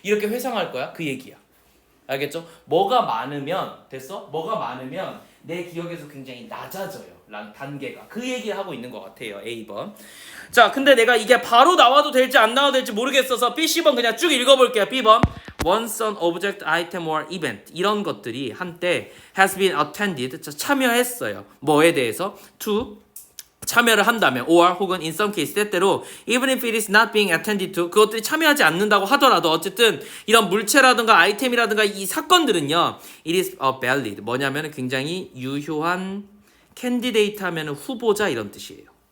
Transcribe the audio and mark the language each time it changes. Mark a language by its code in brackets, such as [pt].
[ko] 이렇게 회상할 거야. 그 얘기야. 알겠죠? 뭐가 많으면 됐어? 뭐가 많으면 내 기억에서 굉장히 낮아져요. 단계가. 그 얘기를 하고 있는 것 같아요. A번. 자, 근데 내가 이게 바로 나와도 될지 안 나와도 될지 모르겠어서 B, C번 그냥 쭉 읽어볼게요. B번. [en] Once an object, item or event [ko] 이런 것들이 한때 [en] has been attended [ko] 참여했어요. 뭐에 대해서? [en] To [ko] 참여를 한다면 [en] or [ko] 혹은 [en] in some case [ko] 때때로 [en] even if it is not being attended to [ko] 그것들이 참여하지 않는다고 하더라도 어쨌든 이런 물체라든가 아이템이라든가 이 사건들은요 [en] it is a valid [ko] 뭐냐면 굉장히 유효한 [en] candidate [ko] 하면 후보자 이런 뜻이에요.